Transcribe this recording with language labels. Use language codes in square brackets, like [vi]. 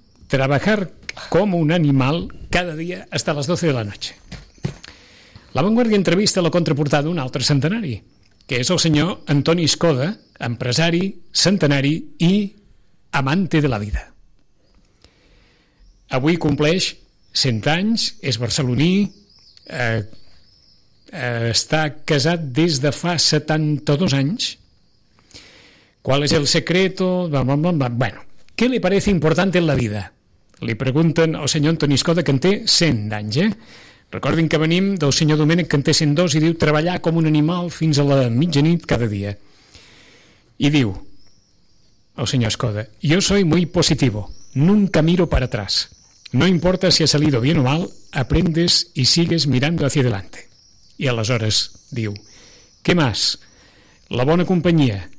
[es] Trabajar [ca] com [es] un animal cada dia hasta las 12 de la noche. [ca] La Vanguardia entrevista la contraportada d'un altre centenari, que és el senyor Antoni Escoda, empresari, centenari i [es] amante de la vida. [ca] Avui compleix 100 anys, és barceloní, està casat des de fa 72 anys. [es] ¿Cuál es el secreto? Bueno, ¿qué le parece importante en la vida? [ca] Li pregunten al senyor Antoni Escoda, que en té 100 anys, eh? Recordin que venim del senyor Domènech, que en té 102, i diu treballar com un animal fins a la mitjanit cada dia. I diu el senyor Escoda: [es] yo soy muy positivo, nunca miro para atrás. No importa si ha salido bien o mal, aprendes y sigues mirando hacia adelante. [ca] I aleshores diu: [es] ¿qué más? [ca] La bona companyia.